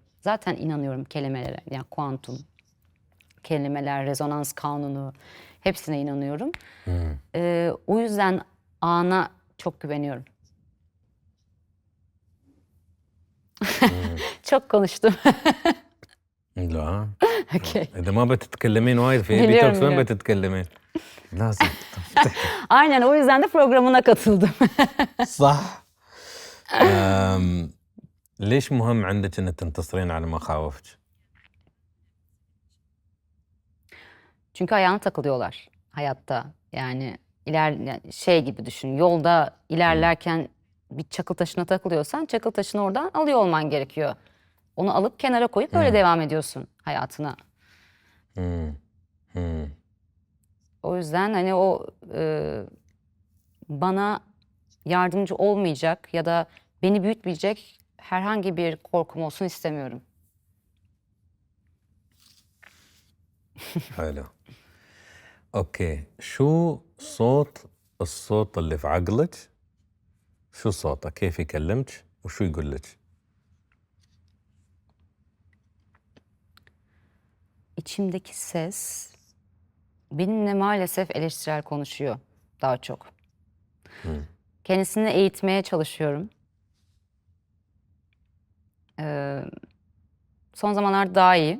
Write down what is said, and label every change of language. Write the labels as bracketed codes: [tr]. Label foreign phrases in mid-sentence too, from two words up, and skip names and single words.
[tr] Zaten inanıyorum kelimelere, yani kuantum kelimeler, rezonans kanunu hepsine inanıyorum. O yüzden ana çok güveniyorum. Çok konuştum. [ar] لا [tr] Okey. [ar] اذا ما بتتكلمين وايد في [tr] Biliyorum, [ar] ديتوكس وين [tr] biliyorum. [ar] بتتكلمين؟ لازم تفتحي. [tr] Aynen o yüzden de programına katıldım. [ar] صح. ليش مهم عندك انك تنتصرين على مخاوفك؟ [tr] Çünkü ayağına takılıyorlar hayatta. Yani yani şey gibi düşün. Yolda ilerlerken bir çakıl taşına takılıyorsan çakıl taşını oradan alıyor olman gerekiyor. Onu alıp kenara koyup öyle devam ediyorsun hayatına. O yüzden hani o bana yardımcı olmayacak ya da beni büyütmeyecek herhangi bir korkum olsun istemiyorum. [ar] حلو. اوكي، شو الصوت اللي في عقلك؟ شو صوته؟ كيف يكلمك؟ وشو يقول لك؟ [tr] İçimdeki ses benimle maalesef eleştirel konuşuyor daha çok. Kendisini eğitmeye çalışıyorum. Son zamanlarda daha iyi.